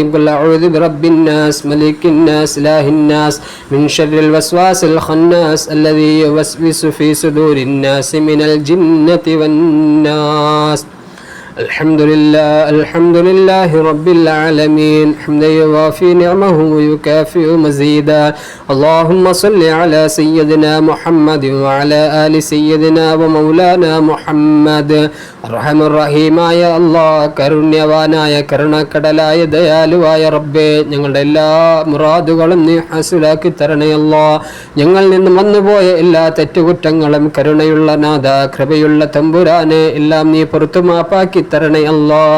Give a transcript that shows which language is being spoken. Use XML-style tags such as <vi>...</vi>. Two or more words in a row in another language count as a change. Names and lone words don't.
<ar>قل أعوذ برب الناس ملك الناس إله الناس من شر الوسواس الخناس الذي يوسوس في صدور الناس من الجنة والناس. الحمد لله رب العالمين حمدا يوافي نعمه ويكافئ مزيدا. اللهم صل على سيدنا محمد وعلى آل سيدنا ومولانا محمد.</ar> <ml>അർഹമ റഹീമായ അല്ലാഹ്, കരുണ്യവാനായ കരുണക്കടലായ ദയാലുവായ റബ്ബേ, ഞങ്ങളുടെ എല്ലാ മുറാദുകളും നീ ഹാസിലാക്കി തരണേ അല്ലാഹ്. ഞങ്ങളിൽ നിന്ന് വന്നുപോയ എല്ലാ തെറ്റുകുറ്റങ്ങളും കരുണയുള്ള നാഥ, കൃപയുള്ള തമ്പുരാനെ, എല്ലാം നീ പുറത്തു മാപ്പാക്കി തരണേ അല്ലാഹ്.</ml>